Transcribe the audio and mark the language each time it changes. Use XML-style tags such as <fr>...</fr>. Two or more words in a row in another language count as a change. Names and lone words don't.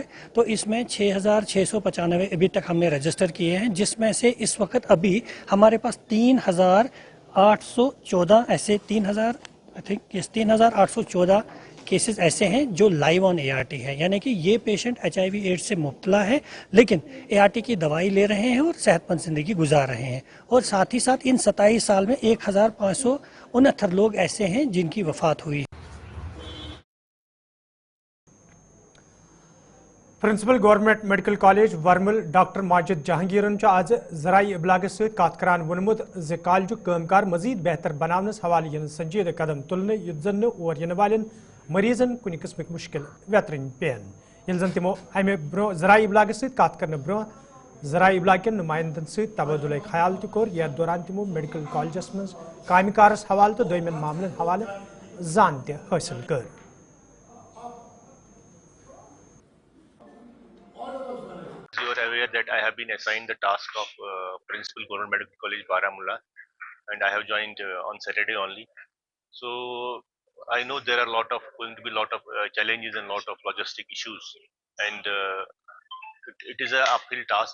<ur>تو اس میں 6,695 ابھی تک ہم نے رجسٹر کیے ہیں، جس میں سے اس وقت ابھی ہمارے پاس 3,814 ایسے 3,814 کیسز ایسے ہیں جو</ur> <en>live on ART</en> <ur>ہے، یعنی کہ یہ پیشنٹ HIV ایڈز سے مبتلا ہے لیکن ART کی دوائی لے رہے ہیں اور صحت مند زندگی گزار رہے ہیں. اور ساتھ ہی ساتھ ان 27 سال میں 1,569 لوگ ایسے ہیں جن کی وفات ہوئی.</ur> <ks>प्रिंसिपल गवर्नमेंट मेडिकल कॉलेज वर्मल डॉक्टर माजिद जहांगीरन आज जराई इबलाग सत कत करान वोनमुत जे कॉलेज कामकार मजीद बेहतर बनावनस हवाले इन संजीदा कदम तुलने युत जन और इन वाले मरीजन कुछ किस्मिक मुश्किल वेतरन पेन ये जन तमो अमे ब्रो जराई इबलाग सत कत करने ब्रो जराई इबलाग के नुमाइंदन सत तबादुल ख्याल तोर यथ दौरान तमो मेडिकल कॉलेजस मज कामकारस हवाले तो दोमन मामलन हवाले जान हासिल कर।</ks> <en>You are aware that I have been assigned the task of Principal Government Medical College Baramulla, and I have joined on Saturday only. So I know there are going to be lot of challenges and lot of logistic issues, and it is a uphill task.</en>